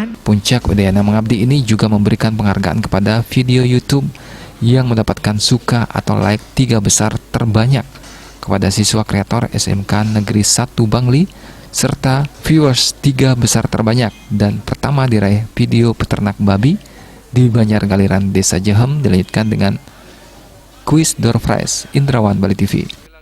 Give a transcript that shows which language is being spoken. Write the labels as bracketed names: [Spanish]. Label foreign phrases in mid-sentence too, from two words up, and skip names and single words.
[Indonesian] Puncak Udayana Mengabdi ini juga memberikan penghargaan kepada video YouTube yang mendapatkan suka atau like 3 besar terbanyak kepada siswa kreator SMK Negeri 1 Bangli, serta viewers 3 besar terbanyak, dan pertama diraih video peternak babi di Banjar Galiran Desa Jahem dilanjutkan dengan kuis door prize. Indrawan, Bali TV.